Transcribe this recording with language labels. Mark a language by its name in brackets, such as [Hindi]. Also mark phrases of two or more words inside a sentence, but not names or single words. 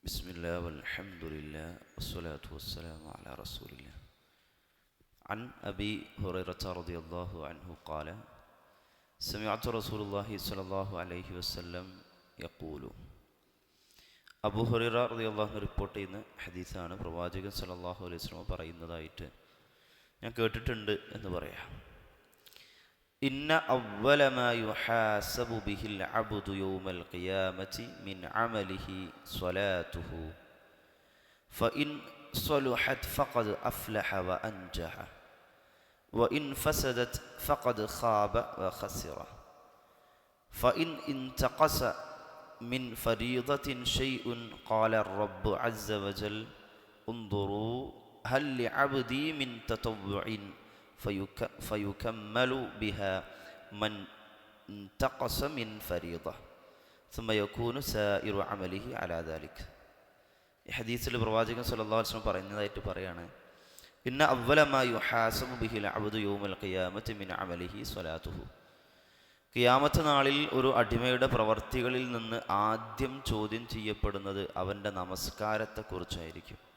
[Arabic] بسم الله والحمد لله والصلاة والسلام على رسول الله. عن أبي هريرة رضي الله عنه قال: سمعت رسول الله صلى الله عليه وسلم يقول. [Malayalam] അബൂ ഹുറൈറ [Arabic] رضي الله عنه [Malayalam] റിപ്പോർട്ട് ചെയ്യുന്ന ഹദീസാണ്. പ്രവാചകൻ [Arabic] صلى الله عليه وسلم [Malayalam] പറയുന്നതായിട്ട് ഞാൻ കേട്ടിട്ടുണ്ട് എന്ന് പറയാം. [Arabic] إن أول ما يحاسب به العبد يوم القيامة من عمله صلاته فإن صلحت فقد أفلح وأنجح وإن فسدت فقد خاب وخسر فإن انتقص من فريضته شيء قال الرب عز وجل انظروا هل لعبدي من تطوع فيكمل بها من انتقص من فريضة ثم يكون سائر عمله على ذلك. [Malayalam] ഈ ഹദീസിൽ പ്രവാചകൻ [Arabic] صلى الله عليه وسلم [Malayalam] പറയുന്നതായിട്ട് പറയാണ്, [Arabic] إن أول ما يحاسب به العبد يوم القيامة من عمله صلاته. [Malayalam] ഖിയാമത്ത് നാളിൽ ഒരു അടിമയുടെ പ്രവർത്തികളിൽ നിന്ന് ആദ്യം ചോദ്യം ചെയ്യപ്പെടുന്നത് അവൻ്റെ നമസ്കാരത്തെക്കുറിച്ചായിരിക്കും.